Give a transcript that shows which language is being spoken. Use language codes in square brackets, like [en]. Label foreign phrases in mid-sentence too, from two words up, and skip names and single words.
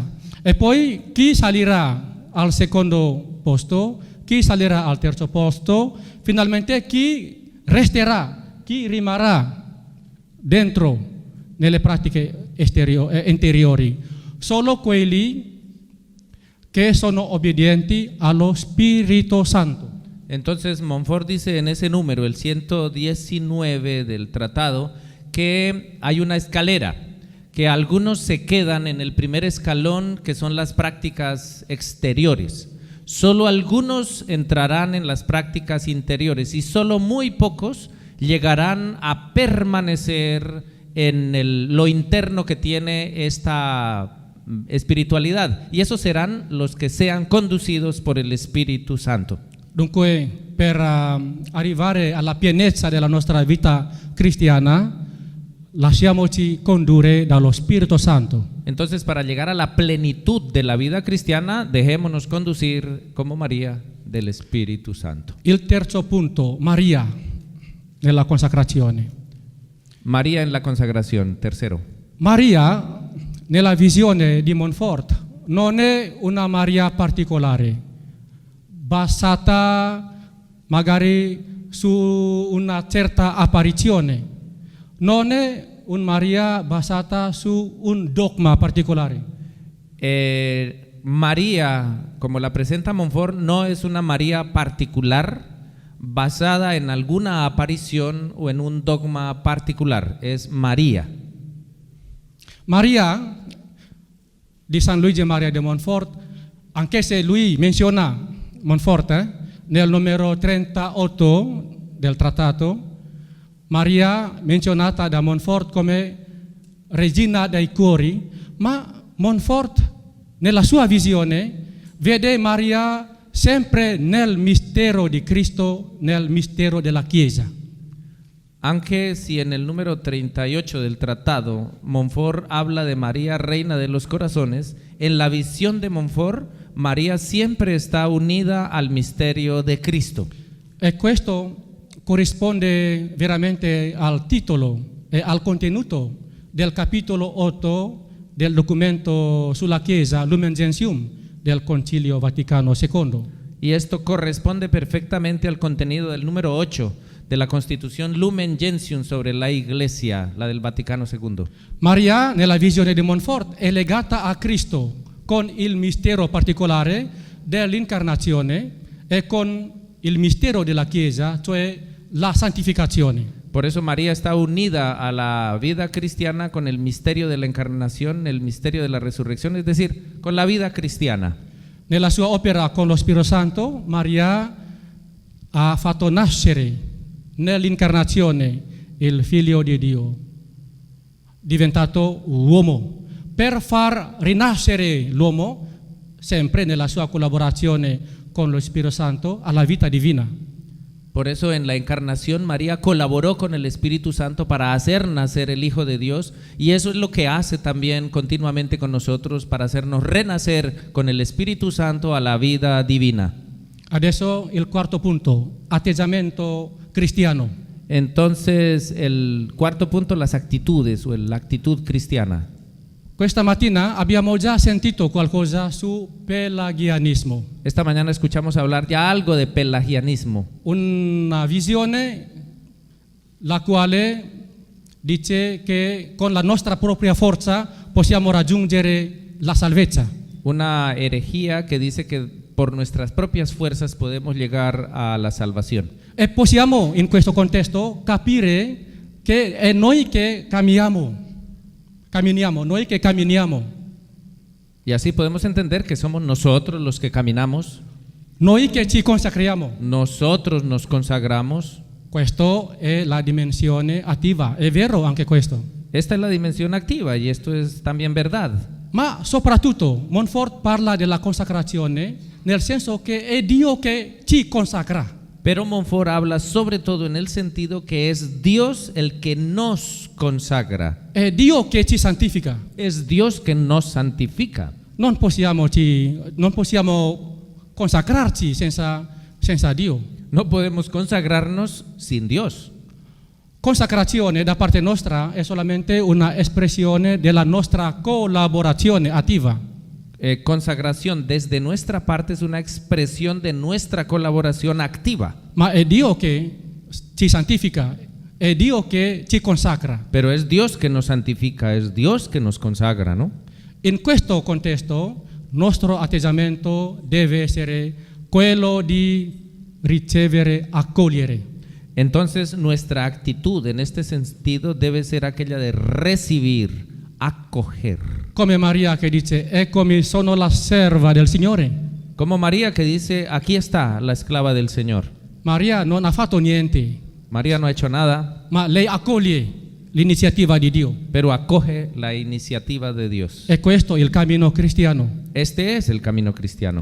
[it] E poi chi salirà al secondo posto, chi salirà al terzo posto, finalmente chi resterà, chi rimarrà dentro nelle pratiche interiori, solo quelli che sono obbedienti allo Spirito Santo. [es] Entonces Montfort dice en ese número, el 119 del tratado, que hay una escalera, que algunos se quedan en el primer escalón, que son las prácticas exteriores. Solo algunos entrarán en las prácticas interiores y solo muy pocos llegarán a permanecer en lo interno que tiene esta espiritualidad, y esos serán los que sean conducidos por el Espíritu Santo. [it] Dunque, per arrivare alla pienezza della nostra vita cristiana, lasciamoci condurre dallo Spirito Santo. [es] Entonces, para llegar a la plenitud de la vida cristiana, dejémonos conducir como María del Espíritu Santo. [it] Il terzo punto, Maria nella consacrazione. [es] María en la consagración, tercero. [it] Maria, nella visione di Montfort, non è una Maria particolare, basata magari su una certa apparizione. Non è un Maria basata su un dogma particolare. [es] María, como la presenta Montfort, no es una María particular basada en alguna aparición o en un dogma particular, es María. [it] Maria di San Luigi Maria de Montfort, anche se lui menziona Montfort nel numero 38 del trattato, Maria menzionata da Montfort come regina dei cuori, ma Montfort nella sua visione vede Maria sempre nel mistero di Cristo, nel mistero della Chiesa. [es] Aunque si en el número 38 del tratado Montfort habla de María, reina de los corazones, en la visión de Montfort, María siempre está unida al misterio de Cristo. [it] E questo corrisponde veramente al titolo e al contenuto del capitolo 8 del documento sulla Chiesa, Lumen Gentium, del Concilio Vaticano II. [es] Y esto corresponde perfectamente al contenido del número 8 de la Constitución Lumen Gentium sobre la Iglesia, la del Vaticano II. [it] Maria, nella visione di Montfort, è legata a Cristo con il mistero particolare dell'incarnazione e con il mistero della Chiesa, cioè la santificazione. [es] Por eso María está unida a la vida cristiana con el misterio de la encarnación, el misterio de la resurrección, es decir, con la vida cristiana. [it] Nella sua opera con lo Spirito Santo, Maria ha fatto nascere nell'incarnazione il Figlio di Dio, diventato uomo, per far rinascere l'uomo, sempre nella sua collaborazione con lo Spirito Santo, alla vita divina. [es] Por eso en la encarnación María colaboró con el Espíritu Santo para hacer nacer el Hijo de Dios, y eso es lo que hace también continuamente con nosotros para hacernos renacer con el Espíritu Santo a la vida divina. [it] Adesso il quarto punto, atteggiamento cristiano. [es] Entonces el cuarto punto, las actitudes o la actitud cristiana. [it] Questa mattina abbiamo già sentito qualcosa su pelagianismo. [es] Esta mañana escuchamos hablar ya algo de pelagianismo. [it] Una visione la quale dice che con la nostra propria forza possiamo raggiungere la salvezza. [es] Una herejía que dice que por nuestras propias fuerzas podemos llegar a la salvación. [it] E possiamo in questo contesto capire che è noi che camminiamo, noi che camminiamo. [es] Y así podemos entender que somos nosotros los que caminamos, [it] Noi che ci consacriamo. [es] nosotros nos consagramos. [it] Questo è la dimensione attiva, è vero anche questo. [es] Esta es la dimensión activa y esto es también verdad. [it] Ma soprattutto Montfort parla della consacrazione nel senso che è Dio che ci consacra. [es] Pero Montfort habla sobre todo en el sentido que es Dios el que nos consagra. [it] È Dio che ci santifica. [es] Es Dios que nos santifica. [it] Non possiamo consacrarci senza Dio. [es] No podemos consagrarnos sin Dios. [it] Consacrazione da parte nostra è solamente una espressione della nostra collaborazione attiva. [es] Consagración desde nuestra parte es una expresión de nuestra colaboración activa. [it] Ma è Dio che ci santifica, è Dio che ci consacra. [es] Pero es Dios que nos santifica, es Dios que nos consagra, ¿no? [it] In questo contesto, nostro atteggiamento deve essere quello di ricevere, accogliere. [es] Entonces nuestra actitud en este sentido debe ser aquella de recibir, acoger. [it] Come Maria che dice, eccomi, sono la serva del Signore. [es] Como María que dice, aquí está la esclava del Señor. [it] Maria non ha fatto niente, [es] María no ha hecho nada, [it] ma lei accoglie l'iniziativa di Dio. [es] pero acoge la iniciativa de Dios. [it] E questo è il cammino cristiano. [es] Este es el camino cristiano.